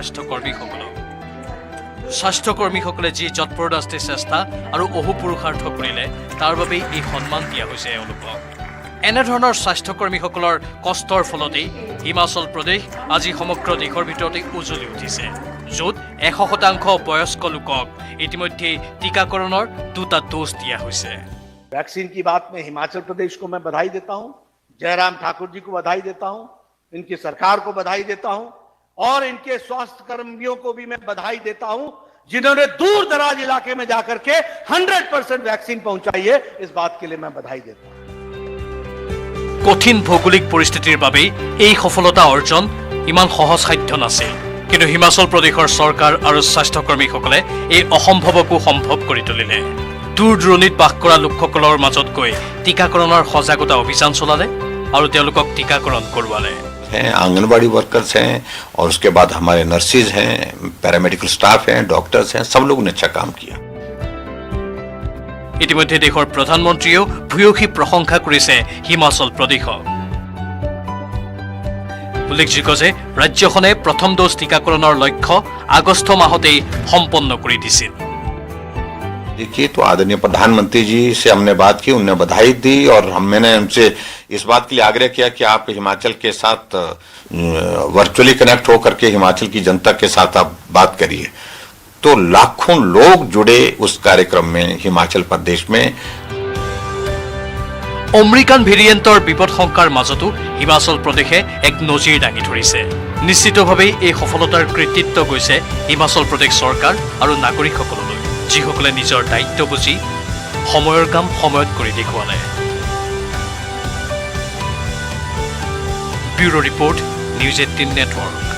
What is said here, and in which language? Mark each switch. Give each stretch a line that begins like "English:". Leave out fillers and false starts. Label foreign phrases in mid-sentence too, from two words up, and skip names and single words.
Assamese: স্বাস্থ্যকৰ্মীসকলে যি যৎপৰোনাস্তি চেষ্টা আৰু অহোপুৰুষাৰ্থ কৰিলে তাৰ বাবে এই সন্মান দিয়া হৈছে এওঁলোকক এনেধৰণৰ স্বাস্থ্যকৰ্মীসকলৰ কষ্টৰ ফলতেই হিমাচল প্ৰদেশ আজি সমগ্ৰ দেশৰ ভিতৰতে উজ্বলি উঠিছে য'ত 100% বয়স্ক লোকক ইতিমধ্যে টিকাকৰণৰ 2টা ড'জ দিয়া হৈছে
Hindi: वैक्सीन की बात में हिमाचल प्रदेश को मैं बधाई देता हूं जयराम ठाकुर जी को बधाई देता हूं इनकी सरकार को बधाई देता हूं और इनके स्वास्थ्य कर्मियों को भी मैं बधाई देता हूं जिन्होंने दूर दराज इलाके में जाकर के 100% वैक्सीन पहुंचाई है इस बात के लिए मैं बधाई देता हूं
Assamese: কঠিন ভৌগোলিক পৰিস্থিতিৰ বাবে এই সফলতা অৰ্জন ইমান সহজসাধ্য নাছিল কিন্তু হিমাচল প্ৰদেশৰ চৰকাৰ আৰু স্বাস্থ্যকৰ্মীসকলে এই অসম্ভৱকো সম্ভৱ কৰি তুলিলে দূৰ দূৰণিত বাস কৰা লোকসকলৰ মাজত গৈ টিকাকৰণৰ সজাগতা অভিযান চলালে আৰু তেওঁলোকক টিকাকৰণ কৰোৱালে
Hindi: हैं आंगनबाड़ी वर्कर्स हैं और उसके बाद हमारे नर्सेज हैं
English: paramedical staff
Hindi: हैं डॉक्टर्स हैं सब लोगों ने अच्छा काम किया
Assamese: ইতিমধ্যে দেশৰ প্ৰধানমন্ত্ৰীয়েও ভূয়সী প্ৰশংসা কৰিছে হিমাচল প্ৰদেশক উল্লেখযোগ্য যে ৰাজ্যখনে প্ৰথম ড'জ টিকাকৰণৰ লক্ষ্য আগষ্ট মাহতেই সম্পন্ন কৰি দিছিল
Hindi: देखिए तो आदरणीय प्रधानमंत्री जी से हमने बात की उन्होंने बधाई दी और मैंने उनसे इस बात के लिए आग्रह किया कि आप हिमाचल के साथ
English: virtually connect
Hindi: होकर के हिमाचल की जनता के साथ आप बात करिए तो लाखों लोग जुड़े उस कार्यक्रम में हिमाचल प्रदेश में
Assamese: আমেৰিকান ভেৰিয়েণ্টৰ বিপদশংকাৰ মাজতো হিমাচল প্ৰদেশে এক নজিৰ দাঙি ধৰিছে নিশ্চিতভাৱে এই সফলতাৰ কৃতিত্ব গৈছে হিমাচল প্ৰদেশ চৰকাৰ আৰু নাগৰিকসকললৈ যিসকলে নিজৰ দায়িত্ব বুজি সময়ৰ কাম সময়ত কৰি দেখুৱালে
English: bureau report
Assamese: নিউজ 18 নেটৱৰ্ক